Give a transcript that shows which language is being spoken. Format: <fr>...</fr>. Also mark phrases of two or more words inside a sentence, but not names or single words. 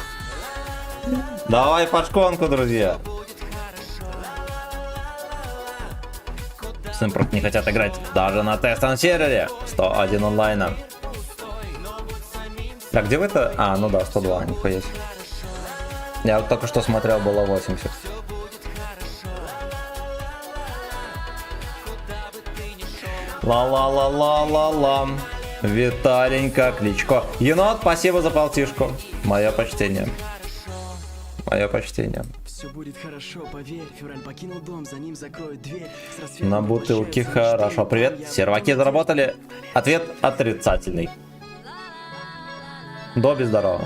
<ru>Давай под шконку, друзья. Симпрот не хотят играть даже на тестовом сервере. 101 онлайна. А где вы-то? А, ну да, 102, нихуя себе. Я вот только что смотрел, было 80. Ла-ла-ла-ла-ла-ла. Виталенька, Кличко. Енот, спасибо за полтишку. Мое почтение. Мое почтение. Все будет хорошо, поверь. Февраль покинул дом, за ним закроют дверь. На бутылке хорошо. Привет. Серваки заработали. Ответ отрицательный. Доби, здорово.</ru>